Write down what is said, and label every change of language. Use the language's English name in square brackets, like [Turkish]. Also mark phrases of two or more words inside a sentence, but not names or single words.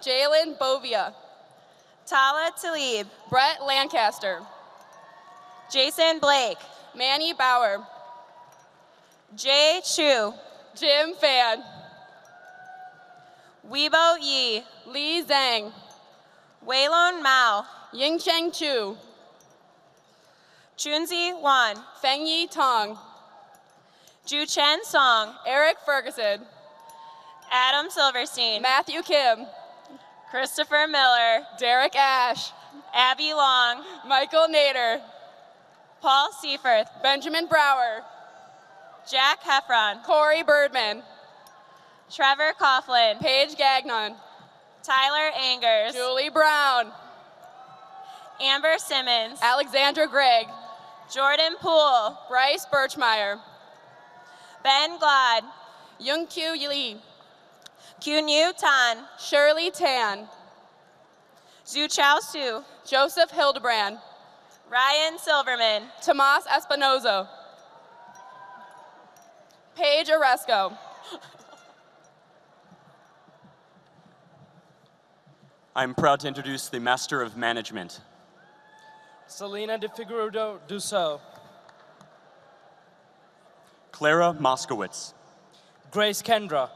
[English] Jalen Bovia, Tala Talib, Brett Lancaster, Jason Blake, Manny Bauer, Jay Chu, Jim Fan, Weibo Yi, Li Zhang, Weilon Mao, Yingcheng Chu, Chunzi Wan, Fengyi Tong, Ju Chen Song, Eric Ferguson, Adam Silverstein, Matthew Kim, Christopher Miller, Derek Ash, Abby Long, Michael Nader, Paul Seifert, Benjamin Brower, Jack Heffron, Corey Birdman, Trevor Coughlin, Paige Gagnon, Tyler Angers, Julie Brown, Amber Simmons, Alexandra Gregg, Jordan Poole, Bryce Birchmeyer, Ben Glad, Youngkyu Lee, Kunyu Tan, Shirley Tan, Zhu Chao Su, Joseph Hildebrand, Ryan Silverman, Tomas Espinozo, Paige Oresco, I'm proud to introduce the Master of Management. Selena de Figueroa Dussault, Clara Moskowitz, Grace Kendra,